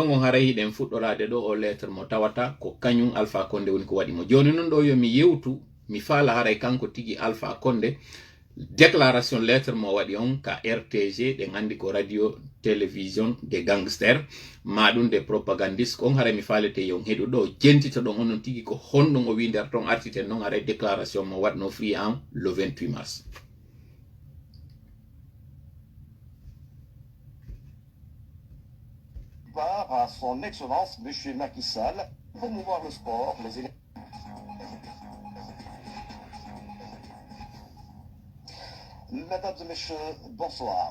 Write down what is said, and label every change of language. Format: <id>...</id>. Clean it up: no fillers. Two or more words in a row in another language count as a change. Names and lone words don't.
<ff>ɗon on haray hiɗen fuɗɗorade ɗo o lettre mo tawata ko kañum Alpha Condé woni ko waɗi mo joni noon ɗo yomi yewtu mi faala haray kanko tigi Alpha Condé</ff> <fr>déclaration lettre</fr> <ff>mo waɗi on ka RTG ɗen andi ko</ff> <fr>radio télévision des gangsters</fr> <ff>maɗum</ff> <fr>de propagandiste</fr> <ff>on haray mi falete yon heɗu ɗo jentita ɗon onon tigi ko honɗum o wi nder ton artiten noon haray déclaration mo waɗno free en le 28 mars</ff> <fr>à son excellence monsieur Macky Sall promouvoir le sport les Mesdames et messieurs, bonsoir.</fr>